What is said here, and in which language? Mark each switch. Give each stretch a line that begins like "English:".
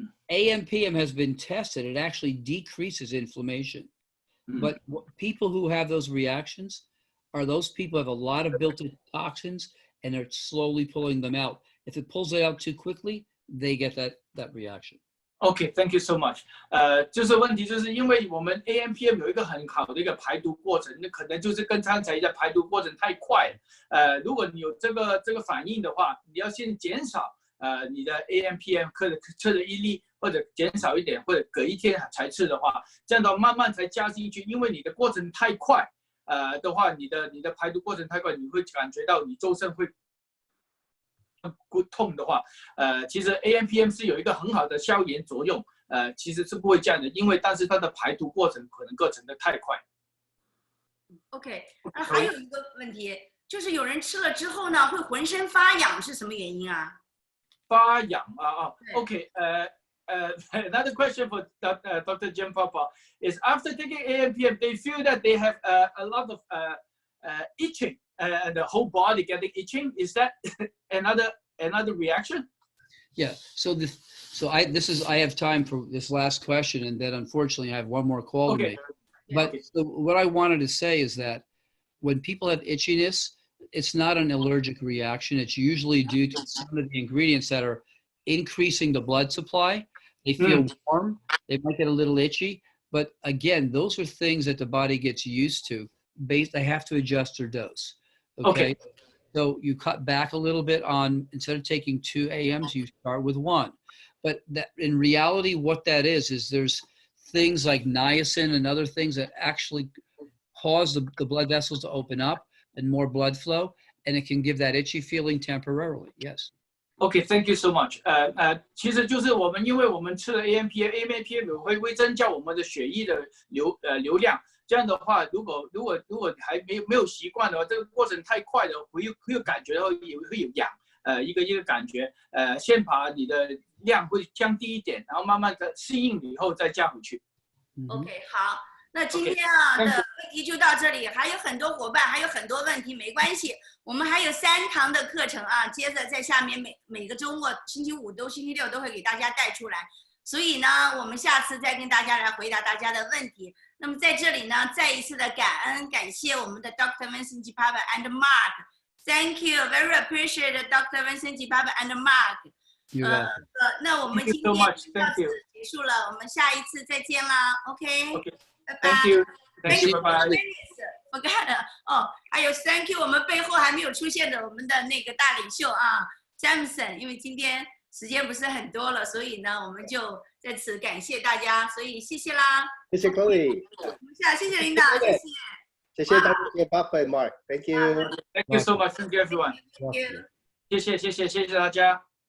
English: AMPM has been tested. It actually decreases inflammation. But people who have those reactions are those people who have a lot of built-in toxins and they're slowly pulling them out. If it pulls it out too quickly, they get that reaction. Okay, thank you so much.
Chinese: 就是问题就是因为我们 AMPM 有一个很好的一个排毒过程，那可能就是跟刚才的排毒过程太快了。如果你有这个反应的话，你要先减少你的 AMPM 吃的一粒，或者减少一点，或者隔一天才吃的话，这样的话慢慢才加进去，因为你的过程太快的话，你的排毒过程太快，你会感觉到你周身会痛的话，其实 AMPM 是有一个很好的消炎作用，其实是不会这样的，但是它的排毒过程可能过程的太快。 OK， 还有一个问题，就是有人吃了之后呢，会浑身发痒，是什么原因啊？发痒
English: OK， another question for Dr. Giampapa is after taking AMPM, they feel that they have a lot of itching. The whole body getting itching, is that another reaction? Yeah. So I have time for this last question, and then unfortunately I have one more call to make. But so what I wanted to say is that when people have itchiness, it's not an allergic reaction. It's usually due to some of the ingredients that are increasing the blood supply. They feel warm. They might get a little itchy. But again, those are things that the body gets used to. They have to adjust their dose. Okay. So you cut back a little bit on, instead of taking 2 AMs, you start with 1. But that, in reality, what that is there's things like niacin and other things that actually cause the blood vessels to open up and more blood flow, and it can give that itchy feeling temporarily. Yes. Okay, thank you so much.
Chinese: 其实就是因为我们吃了 AMPM 会增加我们的血液的流量。这样的话，如果还没有习惯的话，这个过程太快了，会有感觉到也会有痒，一个感觉，先把你的量会降低一点，然后慢慢的适应以后再加回去。 OK， 好，那今天的问题就到这里，还有很多伙伴还有很多问题，没关系，我们还有3堂的课程啊，接着在下面每个周末，星期五星期六都会给大家带出来，所以呢，我们下次再跟大家来回答大家的问题。那么在这里呢，再一次的感谢我们的 Dr.
English: Vincent Giampapa and Mark。Thank you, very appreciate Dr. Vincent Giampapa and Mark。
Chinese: 那我们今天到此结束了，我们下一次再见啦 ，OK？拜拜。
English: Thank you, bye bye。 Forgot
Chinese: 哦，还有
English: Thank you，
Chinese: 我们背后还没有出现的我们的那个大领袖啊 ，Jameson， 因为今天时间不是很多了，所以呢，我们就在此感谢大家，所以谢谢啦。谢谢各位。谢谢领导，谢谢。谢谢大家，
English: Papa and Mark，Thank you。 Thank you so much, thank you everyone。
Chinese: 谢谢大家。